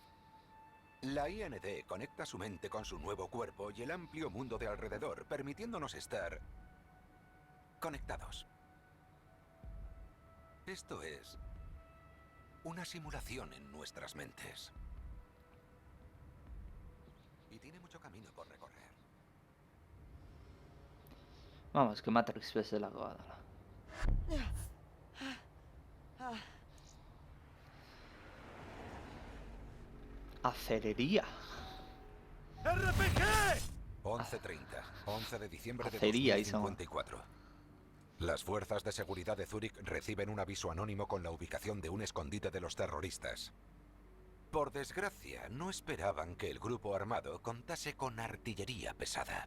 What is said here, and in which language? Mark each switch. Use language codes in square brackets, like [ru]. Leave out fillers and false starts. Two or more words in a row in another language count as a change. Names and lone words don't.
[es] La IND conecta su mente con su nuevo cuerpo y el amplio mundo de alrededor, permitiéndonos estar conectados. Esto es una simulación en nuestras mentes. Y tiene mucho camino por recorrer. Vamos, que [eu] Matrix bezalakoa dela. [es] Acerería. ¡RPG! 11:30, 11 de diciembre de [eu] Acería izango. [es] 2054. Las fuerzas de seguridad de Zúrich reciben un aviso anónimo con la ubicación de un escondite de los terroristas. Por desgracia, no esperaban que el grupo armado contase con artillería pesada.